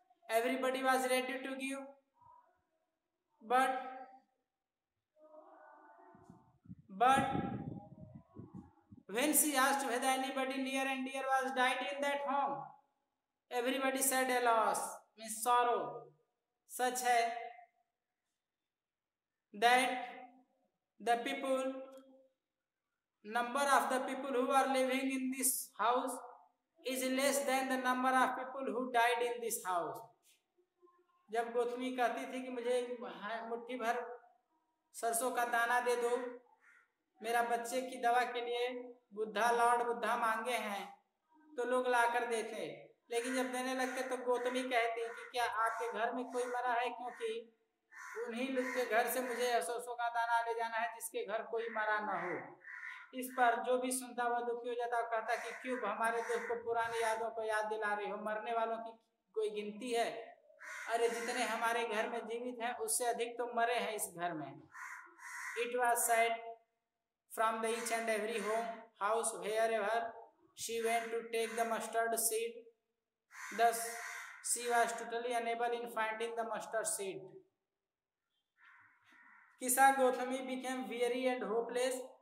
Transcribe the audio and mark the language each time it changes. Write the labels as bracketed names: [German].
[English] Everybody was ready to give, but when she asked whether anybody near and dear was died in that home, everybody said alas, means sorrow. Such है that the people, number of the people who are living in this house is less than the number of people who died in this house. [Hindi] जब गोतमी कहती थी कि मुझे मुट्ठी भर सरसों का दाना दे दो, मेरा बच्चे की दवा के लिए लॉर्ड बुद्धा मांगे हैं, तो लोग लाकर देते. लेकिन जब देने लगते तो गोतमी कहती कि क्या आपके घर में कोई मरा है, क्योंकि उन्हीं लोग के घर से मुझे सरसों का दाना ले जाना है जिसके घर कोई मरा न हो. इस पर जो भी सुनता वह दुखी हो जाता और कहता कि क्यों हमारे दोस्त को पुरानी यादों को याद दिला रही हो, मरने वालों की कोई गिनती है? अरे जितने हमारे घर में जीवित हैं उससे अधिक तो मरे हैं इस घर में. [English] It was said from the each and every home, house, wherever she went to take the mustard seed. Thus, she was totally unable in finding the mustard seed. Kisha Gotami became weary and hopeless